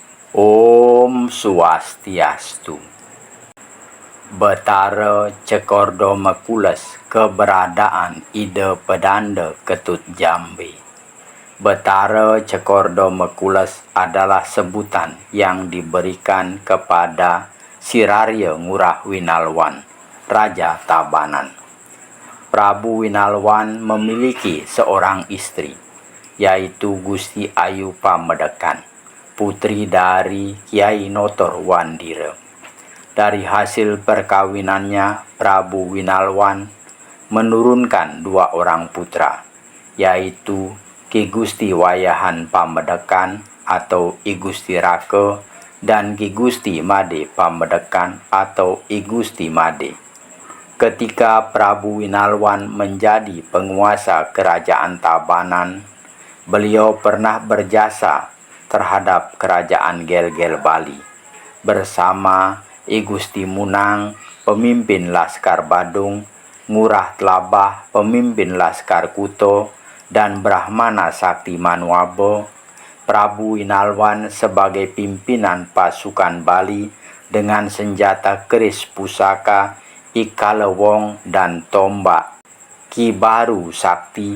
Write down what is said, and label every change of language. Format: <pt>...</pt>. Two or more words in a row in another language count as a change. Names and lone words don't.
<id>Om Swastiastu. Betara Cekordo Mekules keberadaan Ida Pedanda Ketut Jambe. Betara Cekordo Mekules adalah sebutan yang diberikan kepada Sirarya Ngurah Winalwan, Raja Tabanan. Prabu Winalwan memiliki seorang istri, yaitu Gusti Ayu Pamedekan, putri dari Kiai Notor Wandira. Dari hasil perkawinannya, Prabu Winalwan menurunkan 2 orang putra, yaitu Ki Gusti Wayahan Pamedekan atau I Gusti Raka dan Ki Gusti Made Pamedekan atau I Gusti Made. Ketika Prabu Winalwan menjadi penguasa kerajaan Tabanan, beliau pernah berjasa terhadap kerajaan Gel-Gel Bali bersama I Gusti Munang, pemimpin Laskar Badung, Ngurah Tlabah, pemimpin Laskar Kuto, dan Brahmana Sakti Manuabo. Prabu Winalwan sebagai pimpinan pasukan Bali dengan senjata keris pusaka, Ikalewong, dan tombak Ki Baru Sakti.</id>